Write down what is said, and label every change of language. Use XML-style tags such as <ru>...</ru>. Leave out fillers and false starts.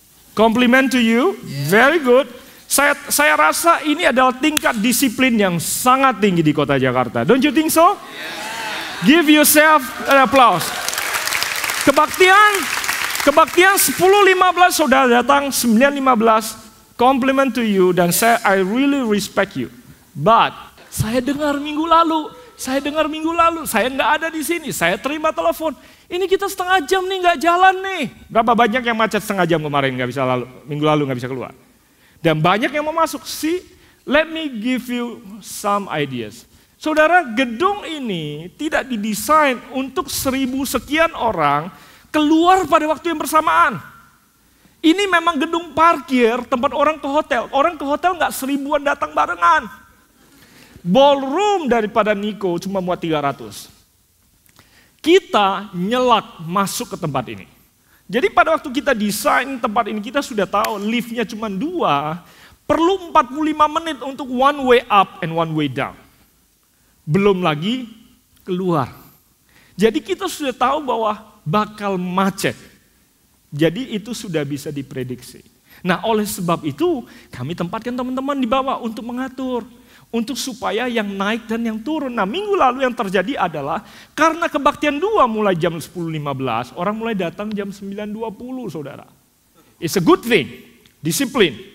<en>Compliment to you, very good.</en> <id>Saya rasa ini adalah tingkat disiplin yang sangat tinggi di kota Jakarta.</id> <en>Don't you think so? Give yourself an applause.</en> <id>Kebaktian 10.15 saudara datang 9.15,</id> <en>compliment to you,</en> <id>dan</id> <en>I really respect you.</en> <id>But saya dengar minggu lalu, saya nggak ada di sini, saya terima telepon. Ini kita setengah jam nih nggak jalan nih. Berapa banyak yang macet setengah jam kemarin nggak bisa minggu lalu nggak bisa keluar. Dan banyak yang mau masuk.</id> <en>See, let me give you some ideas.</en> <id>Saudara, gedung ini tidak didesain untuk 1.000 sekian orang keluar pada waktu yang bersamaan. Ini memang gedung parkir tempat orang ke hotel. Orang ke hotel nggak 1.000-an datang barengan. Ballroom daripada Niko cuma muat 300. Kita nyelak masuk ke tempat ini. Jadi pada waktu kita desain tempat ini, kita sudah tahu liftnya cuma 2, perlu 45 menit untuk</id> <en>one way up and one way down.</en> <id>Belum lagi keluar. Jadi kita sudah tahu bahwa bakal macet. Jadi itu sudah bisa diprediksi. Nah, oleh sebab itu kami tempatkan teman-teman di bawah untuk mengatur. Untuk supaya yang naik dan yang turun. Nah, minggu lalu yang terjadi adalah karena kebaktian 2 mulai jam 10.15, orang mulai datang jam 9.20, saudara.</id> <en>It's a good thing, disiplin.</en>